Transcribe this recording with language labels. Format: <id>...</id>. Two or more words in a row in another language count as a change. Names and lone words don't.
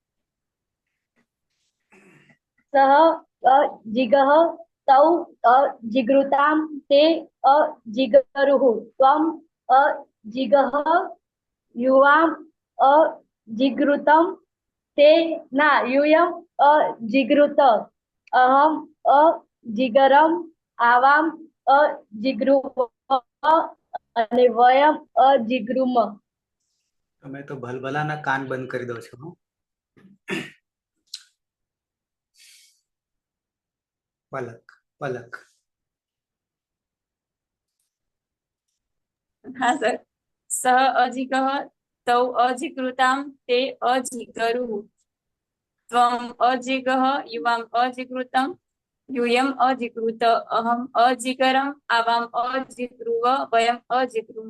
<sa>सह अजिगह तौ अजिगृताम ते अजिगरुः त्वम अजिगह युवाम अजिगृतम ते ना युयम अजिगृत अहम अजिगरम आवाम अजिगृव अने वयम अजिगृम.</sa> <gu>તમે તો ભલભલાના કાન બંધ કરી દો છો. પલક પલક.</gu> <hi>हाँ सर।</hi> <sa>स अजिगः तौ अजिकृतां ते अजिगरुः त्वम् अजिगः युवाम् अजिकृतं यूयम् अजिगृत अहम् अजिगरम् आवाम् अजिगृव वयम् अजिगृम।</sa>